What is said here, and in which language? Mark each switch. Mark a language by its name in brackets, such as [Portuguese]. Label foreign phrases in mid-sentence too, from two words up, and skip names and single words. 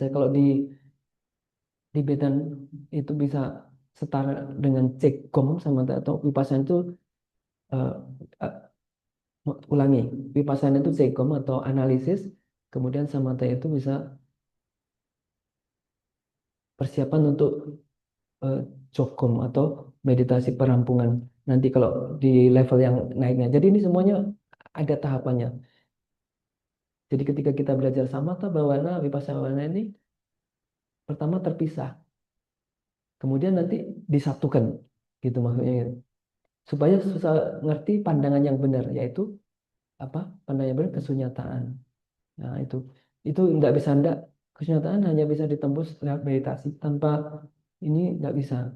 [Indonesian] Kalau di Tibetan itu bisa setara dengan cekgom sama atau vipassana itu eh, eh, ulangi, vipassana itu cekgom atau analisis, kemudian samatha itu bisa persiapan untuk eh, jogom atau meditasi perampungan nanti kalau di level yang naiknya. Jadi ini semuanya ada tahapannya. Jadi ketika kita belajar [Pali] samatha bhavana vipassana bhavana [Indonesian] ini pertama terpisah, kemudian nanti disatukan gitu maksudnya gitu. Supaya susah ngerti pandangan yang benar, yaitu apa, pandangan yang benar kesunyataan. Nah itu nggak bisa, ndak kesunyataan hanya bisa ditembus lewat meditasi, tanpa ini nggak bisa.